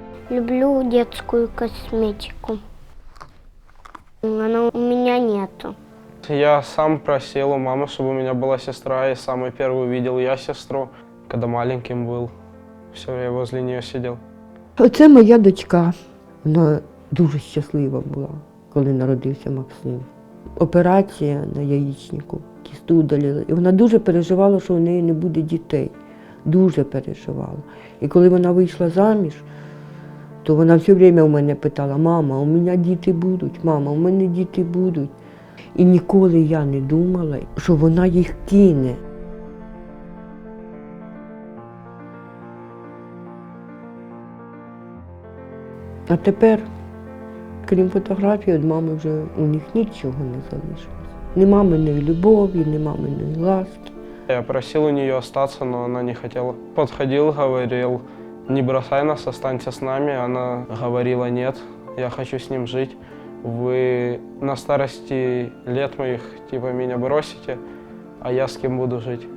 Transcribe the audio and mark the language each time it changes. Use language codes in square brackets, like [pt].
[ru] Люблю детскую косметику. Она у меня нету. Я сам просил у мамы, чтобы у меня была сестра, и самый первый увидел я сестру, когда маленьким был. Все, я возле нее сидел. [uk] Оце моя дочка. Вона дуже щаслива була, коли народився Максим. Операція на яєчнику, кісту удалили. І вона дуже переживала, що у неї не буде дітей. Дуже переживала. І коли вона вийшла заміж, то вона все время у мене питала: мама, у мене діти будуть, мама, у мене діти будуть. І ніколи я не думала, що вона їх кине. А тепер, крім фотографій, від мами вже у них нічого не залишилось. Ні маминої любові, ні маминої ласки. [ru] Я просил у нее остаться, но она не хотела. Подходил, говорил: не бросай нас, останься с нами. Она говорила: нет, я хочу с ним жить. Вы на старости лет моих типа меня бросите, а я с кем буду жить.